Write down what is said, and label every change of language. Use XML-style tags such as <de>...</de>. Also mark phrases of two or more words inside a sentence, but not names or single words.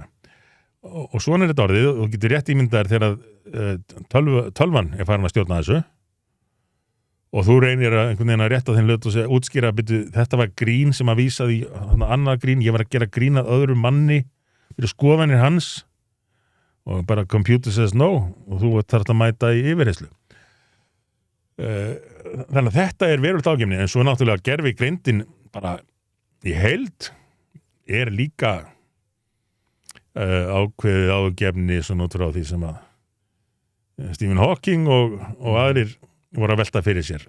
<is>Og svona er þetta orðið og getur rétt ímyndaðir þegar tölvan er farin að stjórna þessu og þú reynir að einhvern veginn að rétta þinn hlut og segja, útskýra, þetta var grín sem að vísa því, annað grín, ég var að gera grín að öðru manni fyrir skoðanir hans og bara</is> <en>computer says no</en> <is>og þú þarf að mæta í yfirheyrslu. Þannig að þetta er verulegt ágefni, en svo náttúrulega gervigreindin bara í heild er líka ákveðið ágefni svona út frá því sem að Stephen Hawking og aðrir voru að velta fyrir sér.</is>